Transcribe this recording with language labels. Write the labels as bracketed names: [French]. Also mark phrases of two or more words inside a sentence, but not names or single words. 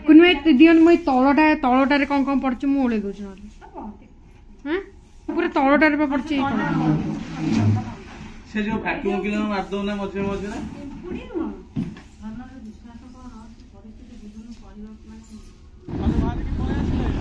[Odia] କୁନି ଦିଅନି ମୁଁ ଏଇ ତଳଟାରେ କଣ କଣ ପଡୁଛି ମୁଁ ଓଳେଇ ଦଉଛି ନହେଲେ ହଁ ପୁରା ତଳଟାରେ ବା ପଡୁଛି ଏଇ କଣ [Hindi] से जो वैक्यूम क्लीनर मार दो ना मझे मझे ना [Odia] ପିମ୍ପୁଡି ନୁହଁ ମନର ବିଶ୍ୱାସ କଣ ପରିସ୍ଥିତି ବୁଝୁନୁ କହିବ ମାନେ ମାନେ ବାହାରି କି ପଳେଇ ଆସିଲେ